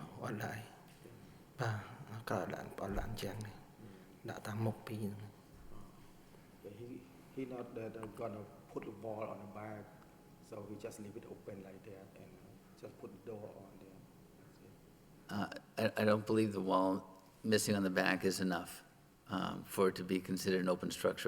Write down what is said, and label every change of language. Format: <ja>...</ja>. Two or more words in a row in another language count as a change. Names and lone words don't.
<km>អត់ដែរបាទក៏ដាក់អត់ដាក់អញ្ចឹងដែរដាក់តាមមុខពីរហ្នឹង</km> <en>He not that gonna put the wall on the back, so he just leave it open like that and just put the door on there. That's it. I don't believe the wall missing on the back is enough for it to be considered an open structure.</en>